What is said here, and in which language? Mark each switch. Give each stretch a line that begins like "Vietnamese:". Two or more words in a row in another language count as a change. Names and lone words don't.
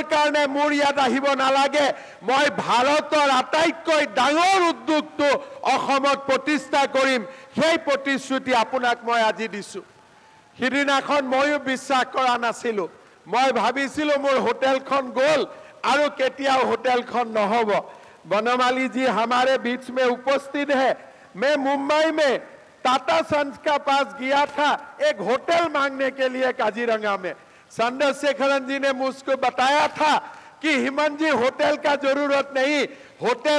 Assamese: কাৰণে মোৰ ইয়াত আহিব নালাগে মই ভাৰতৰ আটাইতকৈ ডাঙৰ উদ্যোগটো অসমত প্ৰতিষ্ঠা কৰিম সেই প্ৰতিশ্ৰুতি আপোনাক মই আজি দিছোঁ সিদিনাখন ময়ো বিশ্বাস কৰা নাছিলোঁ মই ভাবিছিলোঁ মোৰ হোটেলখন গ'ল আৰু কেতিয়াও হোটেলখন নহ'ব
Hindi: बनमाली जी हमारे बीच में उपस्थित है मैं मुंबई में टाटा सन्स का पास गया था एक होटल मांगने के लिए काजीरंगा में चंद्रशेखरन जी ने मुझको बताया था कि हिमंत जी होटल का जरूरत नहीं होटल